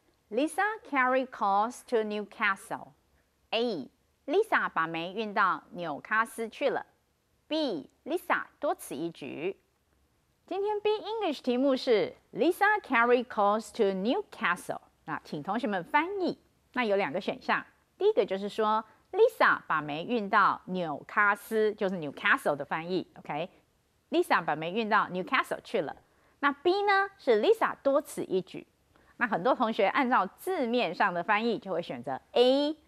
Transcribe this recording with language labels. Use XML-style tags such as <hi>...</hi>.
<en>Lisa carried calls to Newcastle. A.</en> <zh>Lisa 把梅运到纽卡斯去了。 B. Lisa 多此一举。今天 Be English 题目是</zh> <en>Lisa carried calls to Newcastle。</en> <zh>那请同学们翻译。那有两个选项，第一个就是说 Lisa 把梅运到纽卡斯，就是</zh> <en>Newcastle</en> <zh>的翻译 ，OK？Lisa 把梅运到 Newcastle 去了。那 B 呢是 Lisa 多此一举。那很多同学按照字面上的翻译就会选择 A。</zh>